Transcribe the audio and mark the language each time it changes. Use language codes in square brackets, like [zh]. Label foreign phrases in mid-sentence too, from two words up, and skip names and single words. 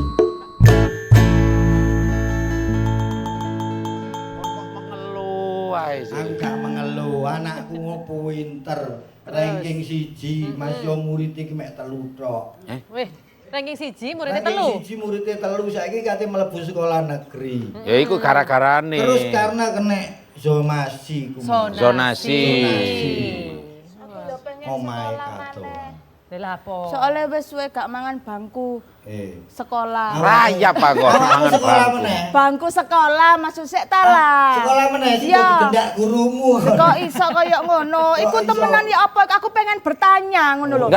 [jv] Mengeluh ae sih. Aku gak mengeluh, anakku pinter. Ranking 1, Mas yo murid iki mek 3 tok. Wih, ranking 1 muridnya Ranking 1 telu. muridnya 3, saiki kate mlebu sekolah negeri. Ya iku gara-garane. [id] Terus karena kena zonasi ku. [jv] Zonasi. [en] Oh my god. [jv] Lah apa? Soalnya wis suwe gak mangan bangku sekolah. Rayap aku mangan sekolah bangku. meneh. Bangku sekolah masuk sik ta lah. Sekolah meneh sing Iya. digendak gurumu. Kok iso kaya ngono? Iku Kok iso? temenan ya apa? Aku pengen bertanya ngono lho.